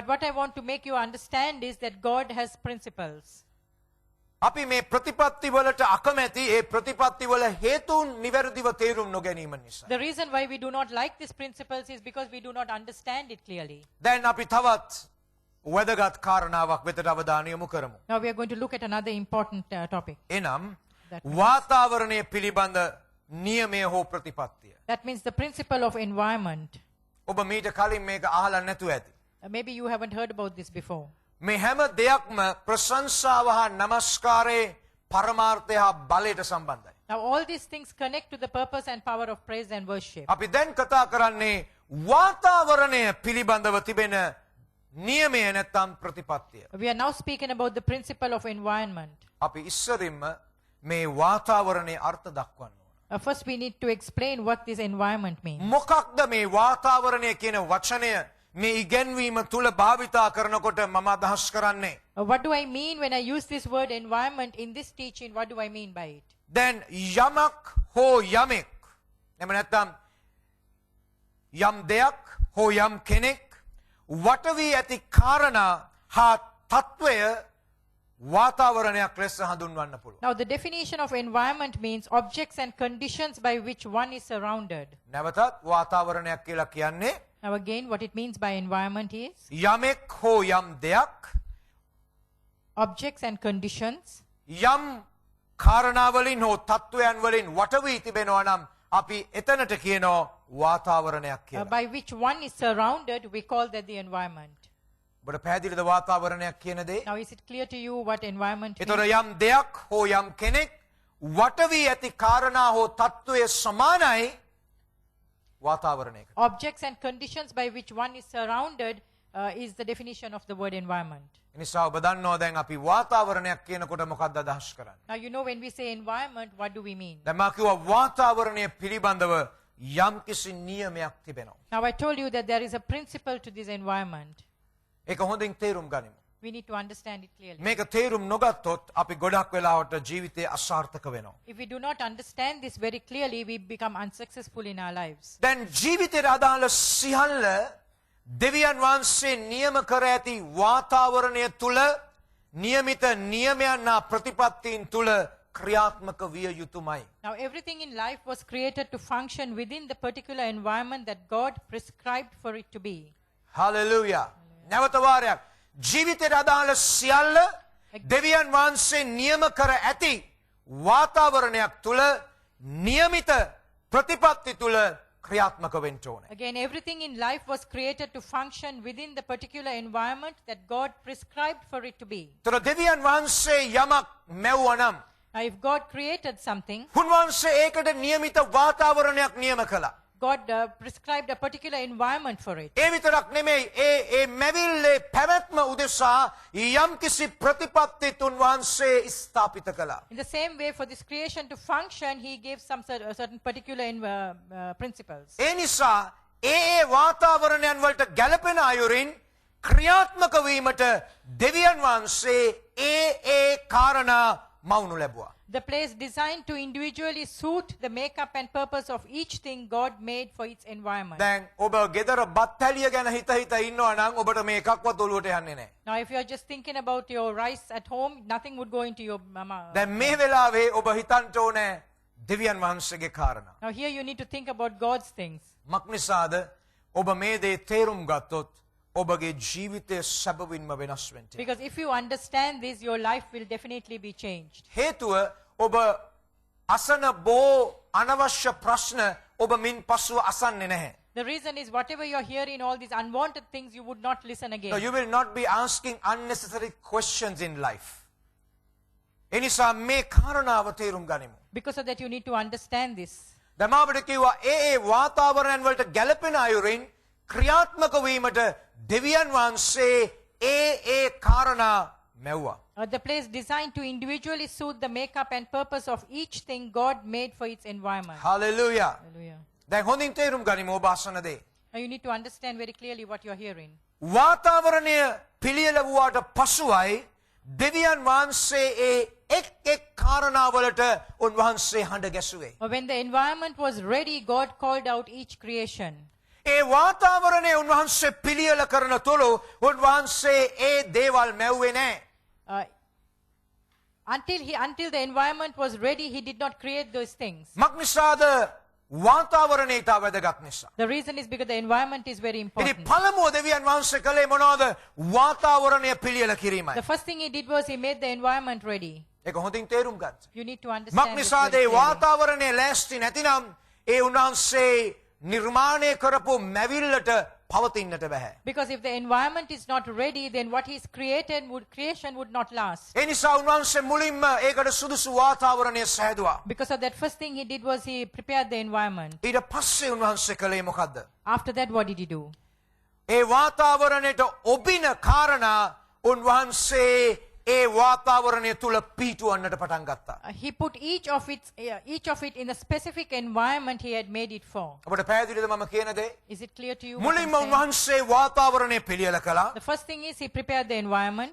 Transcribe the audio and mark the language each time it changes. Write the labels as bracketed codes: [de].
[en] I want to make you understand is that God has principles. [si] අපි මේ ප්‍රතිපත්ති වලට අකමැති ඒ ප්‍රතිපත්ති වල හේතුන් නිවැරදිව තේරුම් නොගැනීම නිසා. [en] The reason why we do not like these principles is because we do not understand it clearly. [si] දැන් අපි තවත් වැදගත් කාරණාවක් වෙතට අවධානය යොමු කරමු. [en] Now we are going to look at another important topic. [si] එනම් [en] That [si] වාතාවරණය පිළිබඳ නියමය හෝ ප්‍රතිපත්තිය. [en] That means the principle of environment. [si] ඔබ මීට කලින් මේක අහලා නැතුව ඇති. [en] Maybe you haven't heard about this before. [si] මේ හැම දෙයක්ම ප්‍රශංසාව හා නමස්කාරයේ පරමාර්ථය හා බලයට සම්බන්ධයි. [en] Now all these things connect to the purpose and power of praise and worship. [si] අපි දැන් කතා කරන්නේ වාතාවරණය පිළිබඳව තිබෙන නියමය නැත්නම් ප්‍රතිපත්තිය. [en] We are now speaking about the principle of environment. [si] අපි ඉස්සරින්ම මේ වාතාවරණයේ අර්ථ දක්වන්න ඕන. [en] First we need to explain what this environment means. [si] මොකක්ද මේ වාතාවරණය කියන වචනය මේ ඉගැන්වීම තුල භාවිතා කරනකොට මම අදහස් කරන්නේ. [en] What do I mean when I use this word environment in this teaching? What do I mean by it? [si] දැන් යමක් හෝ යමෙක් එහෙම නැත්නම් යම් දෙයක් හෝ යම් කෙනෙක් වට වී ඇති කාරණා හා තත්වය වාතාවරණයක් ලෙස හඳුන්වන්න පුළුවන්. [en] Now the definition of environment means objects and conditions by which one is surrounded. [si] නැවතත් වාතාවරණයක් කියලා කියන්නේ [en] Now again what it means by environment is [si] යමෙක් හෝ යම් දෙයක් [en] objects and conditions [si] යම් කාරණාවලින් හෝ තත්වයන් වලින් වට වී තිබෙනවා නම් අපි එතනට කියනවා වාතාවරණයක් කියලා. [en] by which one is surrounded, we call that the environment. [si] ඔබට පැහැදිලිද වාතාවරණයක් කියන දේ? [en] Now is it clear to you what environment [si] ඒතර [en] means? [si] යම් දෙයක් හෝ යම් කෙනෙක් වට වී ඇති කාරණා හෝ තත්වයේ සමානයි වාතාවරණයකට. [en] Objects and conditions by which one is surrounded is the definition of the word environment. [si] එනිසා ඔබ දන්නවා දැන් අපි වාතාවරණයක් කියනකොට මොකක්ද අදහස් කරන්නේ? [en] Now you know when we say environment, what do we mean? [si] දැන් මා කිව්වා වාතාවරණය පිළිබඳව යම්කිසි නියමයක් තිබෙනවා. [en] Now I told you that there is a principle to this environment. [si] ඒක හොඳින් තේරුම් ගනිමු. [en] We need to understand it clearly. [si] මේක තේරුම් නොගත්තොත් අපි ගොඩක් වෙලාවට ජීවිතේ අසාර්ථක වෙනවා. [en] If we do not understand this very clearly, we become unsuccessful in our lives. [si] දැන් ජීවිතේට අදාළ සියල්ල දෙවියන් වහන්සේ නියම කර ඇති වාතාවරණය තුල නියමිත නියමයන් හා ප්‍රතිපත්තීන් තුල ක්‍රියාත්මක විය යුතුමයි. [en] Now everything in life was created to function within the particular environment that God prescribed for it to be. [si] Hallelujah. නැවත වාරයක් ජීවිතේට අදාළ සියල්ල දෙවියන් වහන්සේ නියම කර ඇති වාතාවරණයක් තුල නියමිත ප්‍රතිපත්ති තුල ක්‍රියාත්මක වෙන්න ඕනේ. [en] Again, everything in life was created to function within the particular environment that God prescribed for it to be. [si] ତොර දෙවියන් වහන්සේ යමක් මැව්වනම් [en] Now if God created something, [si] උන්වහන්සේ ඒකට නියමිත වාතාවරණයක් නියම කළා. [en] God prescribed a particular environment for it. [si] ඒ විතරක් නෙමෙයි ඒ මැවිල්ලේ පැවැත්ම උදෙසා යම්කිසි ප්‍රතිපත්තිත් උන්වහන්සේ ස්ථාපිත කළා. [en] In the same way, for this creation to function, He gave some certain particular principles. [si] ඒ නිසා ඒ වාතාවරණයන් වලට ගැළපෙන අයුරින් ක්‍රියාත්මක වීමට දෙවියන් වහන්සේ ඒ කාරණා මවුනු ලැබුවා. [en] The place designed to individually suit the makeup and purpose of each thing God made for its environment. [si] දැන් ඔබ ගෙදර බත් හැලිය ගැන හිත ඉන්නවා නම් ඔබට මේ එකක්වත් ඔලුවට යන්නේ නැහැ. [en] Now, if you are just thinking about your rice at home, nothing would go into your mama. [si] දැන් මේ වෙලාවේ ඔබ හිතන්න ඕනේ දෙවියන් වහන්සේගේ කාරණා. [en] Now, here you need to think about God's things. [si] මක්නිසාද ඔබ මේ දේ තේරුම් ගත්තොත් ඔබගේ ජීවිතය සැබවින්ම වෙනස් වෙන්න. [en] Because if you understand this, your life will definitely be changed. [si] හේතුව ඔබ අසන බෝ අනවශ්‍ය ප්‍රශ්න ඔබ මින් පසුව අසන්නේ නැහැ. [en] The reason is whatever you are hearing, all these unwanted things, you would not listen So again. you will not be asking unnecessary questions in life. [si] එනිසා මේ කාරණාව තේරුම් ගනිමු. [en] Because of that, you need to understand this. [si] දැන් මා අපිට කිව්වා ඒ වාතාවරණයන් වලට ගැළපෙන අයුරින් ක්‍රියාත්මක වීමට දෙවියන් වහන්සේ ඒ කාරණා මෙව්වා. [en] The place designed to individually suit the makeup and purpose of each thing God made for its environment. Hallelujah. Hallelujah. [si] දැන් හොඳින් තේරුම් ගනිමු ඔබ අසන දේ. [en] Now you need to understand very clearly what you are hearing. [si] වාතාවරණය පිළියෙල වූාට පසුවයි දෙවියන් වහන්සේ එක් කාරණාවලට උන්වහන්සේ හඬ ගැසුවේ. [en] When the environment was ready, God called out each creation. [si] ඒ වාතාවරණය උන්වහන්සේ පිළියෙල කරන තුරු උන්වහන්සේ ඒ දේවල් මැව්වේ නැහැ. [en] Until the environment was ready, he did not create those things. [si] මක්නිසාද වාතාවරණය ඉතා වැදගත් නිසා. [en] The reason is because the environment is very [si] ඉතින් [en] important. [si] පළමුව දෙවියන් වහන්සේ කළේ මොනවද? වාතාවරණය පිළියෙල කිරීමයි. [en] The first thing he did was he made the environment ready. [si] ඒක හොඳින් තේරුම් ගන්න. [en] You need to understand this [si] මක්නිසාද [en] very [si] ඒ [en] clearly. [si] වාතාවරණය ලෑස්ති නැතිනම් ඒ උන්වහන්සේ නිර්මාණය කරපු මැවිල්ලට පවතින්නට බැහැ. [en] Because if the environment is not ready, then what he's creation would not last. [si] ඒ නිසා උන්වහන්සේ මුලින්ම ඒකට සුදුසු වාතාවරණය සෑදුවා. [en] Because of that, first thing he did was he prepared the environment. [si] ඊට පස්සේ උන්වහන්සේ කළේ මොකද්ද? [en] After that, what did he do? [si] ඒ වාතාවරණයට ඔබින කාරණා උන්වහන්සේ ඒ වාතාවරණය තුල පීටුවන්නට පටන් ගත්තා. [en] He put each of it in the specific environment he had made it for. [si] අපිට පැහැදිලිද මම කියන දේ? [en] Is it clear to you? what I'm [si] මුලින්ම [en] saying? [si] උන්වහන්සේ වාතාවරණය පිළියෙල කළා. [en] The first thing is he prepared the environment.